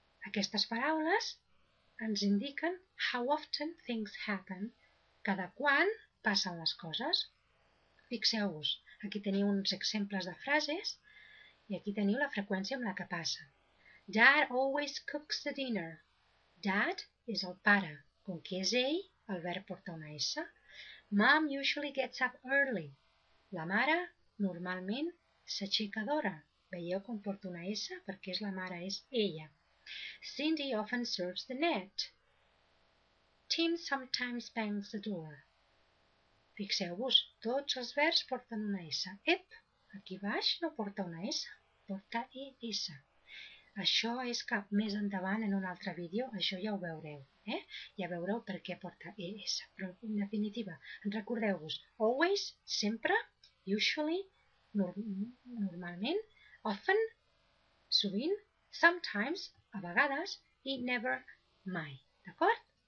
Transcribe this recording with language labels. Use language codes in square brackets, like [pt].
[ca] Aquestes paraules ens indiquen [en] how often things happen, [ca] cada quan passen les coses. Fixeu-vos, aquí teniu uns exemples de frases i aquí teniu la freqüència amb la que passen. [en] Dad always cooks the dinner. [ca] Dad és el pare, com que és ell, el verb porta una S. [en] Mom usually gets up early. [ca] La mare normalment s'aixeca d'hora. Veieu com porta una S? Perquè és la mare, és ella. [en] Cindy often serves the net. Tim sometimes bangs the door. [ca] Fixeu-vos, tots els verbs porten una S. Ep, aquí baix no porta una S, porta ES. Això és que més endavant en un altre vídeo, això ja ho veureu, Ja veureu per què porta ES. Però en definitiva, recordeu-vos, always, sempre, usually, normalment, often, sovint, sometimes, a vegades, i never, mai. D'acord?